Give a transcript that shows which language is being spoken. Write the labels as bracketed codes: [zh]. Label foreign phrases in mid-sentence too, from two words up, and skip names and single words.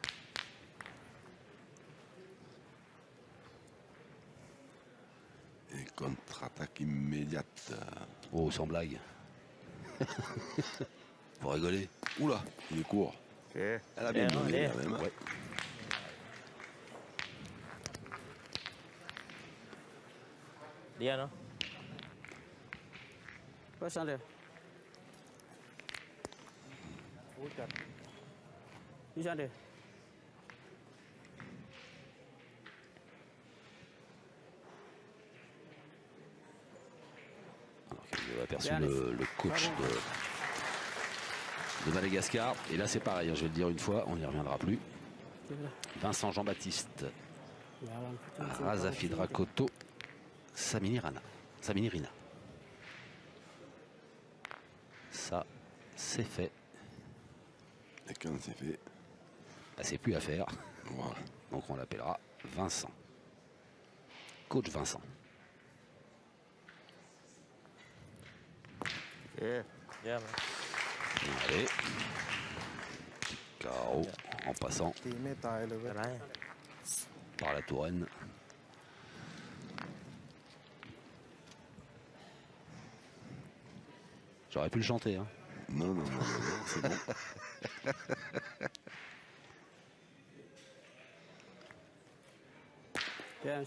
[fr] Et contre-attaque immédiate. Oh, sans blague. Pour rigoler. Oula, il est court. [th] โอเค [fr] Elle a bien donné quand même. Ouais. [th] เดียวเนาะก็สั่นเลย โอ้จัด นี่สั่นเลย [fr] Alors qu'il a aperçu le coach de Madagascar. Et là, c'est pareil, hein, je vais le dire une fois, on n'y reviendra plus. Vincent Jean-Baptiste, Razafidra Koto, Samini Rina. Ça, c'est fait. Et quand c'est fait, Bah, c'est plus à faire. voilà. Donc on l'appellera Vincent. Coach Vincent. [th] โอเคเยี่ยม [fr] Allez. KO en passant [th] ตีไม่ตายเลยเว้ย อะไร [fr] par la Touraine. J'aurais pu le chanter. Hein. Non, c'est bon. Bien.